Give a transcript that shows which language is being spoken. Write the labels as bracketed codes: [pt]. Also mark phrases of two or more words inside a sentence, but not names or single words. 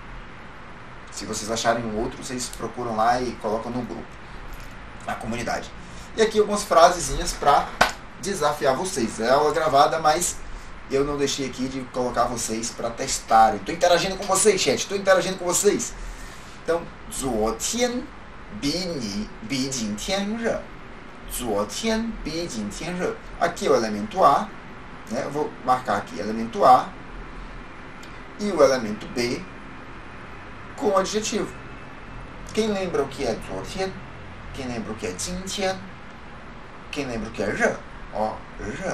[pt] Se vocês acharem um outro, vocês procuram lá e colocam no grupo, na comunidade. E aqui algumas frasezinhas para desafiar vocês. É aula gravada, mas eu não deixei aqui de colocar vocês para testarem. Estou interagindo com vocês, chat. Estou interagindo com vocês. Então, [zh] 昨天比今天热. 昨天比今天热. [pt] Aqui é o elemento A, né? Eu vou marcar aqui elemento A e o elemento B com o adjetivo. Quem lembra o que é 昨天? Quem lembra o que é 今天? Quem lembra o que é 热? Ó, 热.